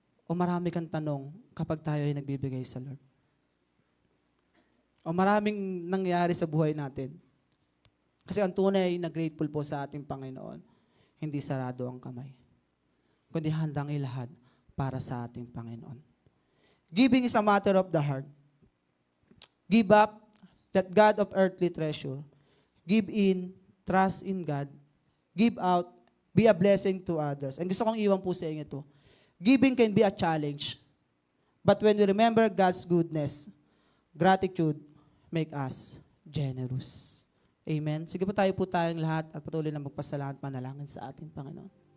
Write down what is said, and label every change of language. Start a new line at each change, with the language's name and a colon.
Filipino: O marami kang tanong kapag tayo ay nagbibigay sa Lord? O maraming nangyari sa buhay natin? Kasi ang tunay na grateful po sa ating Panginoon, hindi sarado ang kamay, kundi handang ilahad para sa ating Panginoon.
English: Giving is a matter of the heart. Give up that God of earthly treasure. Give in, trust in God. Give out, be a blessing to others.
Filipino: And gusto kong iwan po sa inyo ito.
English: Giving can be a challenge. But when we remember God's goodness, gratitude make us generous. Amen.
Filipino: Sige po tayong lahat at patuloy na magpasalamat manalangin sa ating Panginoon.